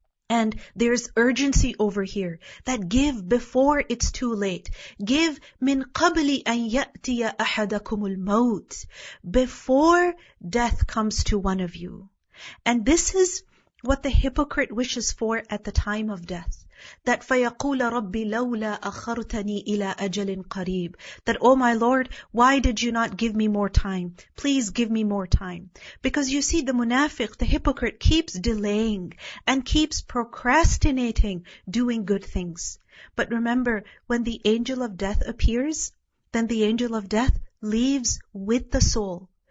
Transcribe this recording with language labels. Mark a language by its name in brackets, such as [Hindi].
[English] And there's urgency over here that give before it's too late. Give [Arabic] min qabli an ya'tiya ahadakumul maut, [English] before death comes to one of you. And this is what the hypocrite wishes for at the time of death. [Arabic] That فَيَقُولَ رَبِّ لَوْلَا أَخَّرْتَنِي إِلَىٰ أَجَلٍ قَرِيبٍ. [English] That, oh my Lord, why did you not give me more time? Please give me more time. Because you see, the munafiq, the hypocrite, keeps delaying and keeps procrastinating doing good things. But remember, when the angel of death appears, then the angel of death leaves with the soul.